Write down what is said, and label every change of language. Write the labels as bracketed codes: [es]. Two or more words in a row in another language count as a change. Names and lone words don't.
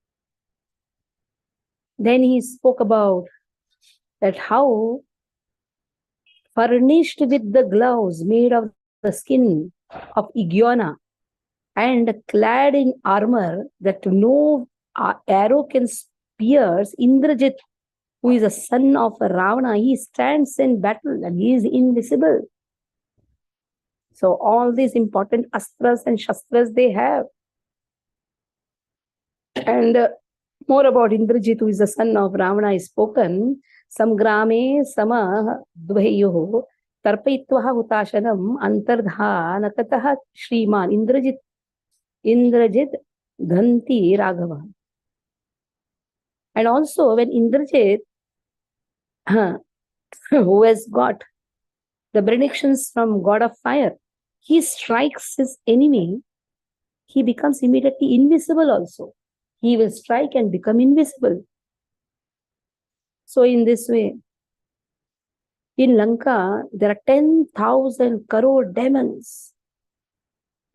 [en] Then he spoke about that how furnished with the gloves made of the skin of iguana and clad in armor that no arrow can pierce, Indrajit, who is a son of Ravana, he stands in battle and he is invisible. So all these important astras and shastras they have. And more about Indrajit, who is the son of Ravana, is spoken. [sa] Samgrame sama dvayoho tarpaitvaha hutashanam antardha nakataha Shriman Indrajit Dhanti Raghava. [en] And also when Indrajit, who has got the benedictions from God of fire, he strikes his enemy, he becomes immediately invisible also. He will strike and become invisible. So in this way, in Lanka, there are 10,000 crore demons.